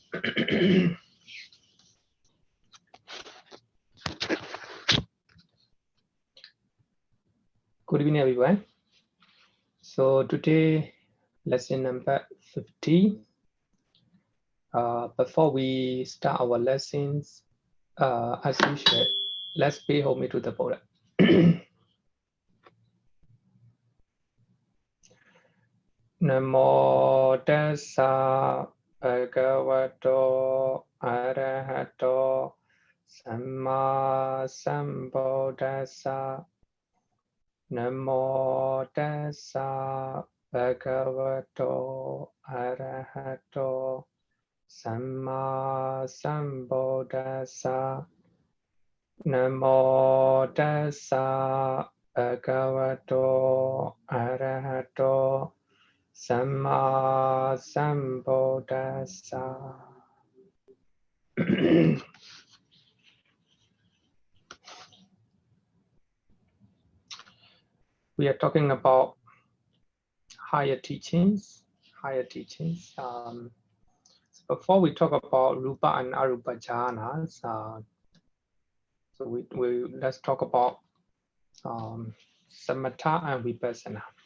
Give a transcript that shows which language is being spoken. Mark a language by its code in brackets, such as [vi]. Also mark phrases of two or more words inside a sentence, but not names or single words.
[en] Good evening, everyone. So today, lesson number 15. Before we start our lessons, as usual, let's pay homage to the Buddha. [pi] Namo tassa bhagavato arahato samma sambuddhassa. Namo tassa bhagavato arahato samma sambuddhassa. Namo tassa bhagavato arahato samma sambuddhassa. [en] We are talking about higher teachings. So before we talk about Rupa and Arupa jhanas, so let's talk about Samatha and Vipassana.